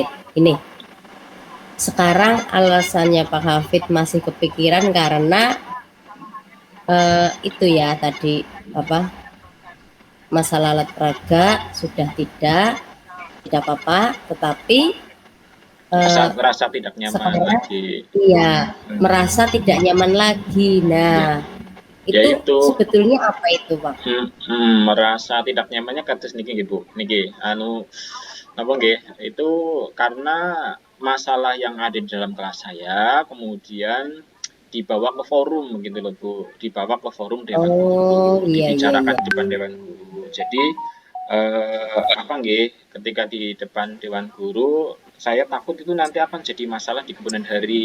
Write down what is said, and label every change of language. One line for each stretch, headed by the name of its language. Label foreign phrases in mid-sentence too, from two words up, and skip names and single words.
Indonesian: Ini sekarang alasannya Pak Hafid masih kepikiran karena itu ya tadi apa masalah alat peraga sudah tidak apa-apa, tetapi Merasa, eh, merasa tidak nyaman sekarang lagi. iya Hmm. merasa tidak nyaman lagi. Nah, Ya, itu yaitu sebetulnya apa itu, Pak? merasa tidak nyamannya
Javanese: kados niki nggih
Indonesian: Bu.
Javanese: Niki napa nggih,
Indonesian: itu karena masalah yang ada di dalam kelas saya kemudian dibawa ke forum begitu loh Bu, dibawa ke forum dewan Oh, guru, iya iya dibicarakan iya. di depan dewan guru. Jadi apa nggih, ketika di depan dewan guru saya takut itu nanti akan jadi masalah di kemudian hari.